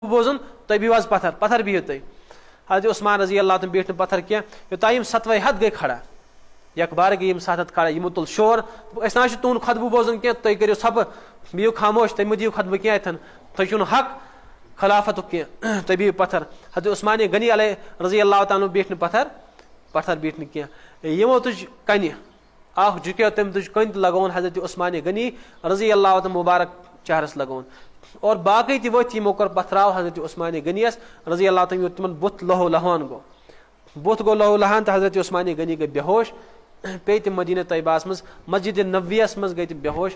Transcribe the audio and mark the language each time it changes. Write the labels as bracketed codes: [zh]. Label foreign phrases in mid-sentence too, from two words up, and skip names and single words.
[ks] بوزن تُہۍ بِہِو حظ پتھر بِہِو تُہۍ. حضرت عثمان [ar] رضی اللہ [ks] تم بیٹھ نہٕ پتھر کینٛہہ یوٚتام یِم 7 ہتھ گٔے کھڑا یک بار گٔے یِم 7 ہتھ کھڑا یِمو تُل شور أسۍ نہ چھِ تُہُنٛد خطبہٕ بوزُن کینٛہہ تُہۍ کٔرِو ژھۄپہٕ بِہِو خاموش تُہۍ مہٕ دِیِو خطبہٕ کینٛہہ اَتھٮ۪ن تۄہہِ چھُو نہٕ حق خلافَتُک کینٛہہ تُہۍ بِہِو پتھر. حضرت عثمان غنی علیہ [ar] رضی اللہ تعالیٰ [ks] بیٹھ نہٕ پتھر بیٹھ نہٕ کینٛہہ یِمو تُج کنہِ اکھ جُکیو تٔمۍ تُج کٔنۍ تہٕ لگووُن حضرت عثمان غنی [ar] رضی اللہ تعالیٰ [ks] مُبارک چہرس لگووُن اور باقٕے تہِ ؤتھۍ یِمو کوٚر پتھراو حضرت عثمان غنیَس رضی اللہ تعالیٰ تِمن بُتھ لہو لہان گوٚو بُتھ گوٚو لہو لہان تہٕ حضرت عثمان غنی گٔے بے ہوش پیٚیہِ تِم مدیٖنہ طیبہس منٛز مسجد نبویَس منٛز گٔے تِم بے ہوش.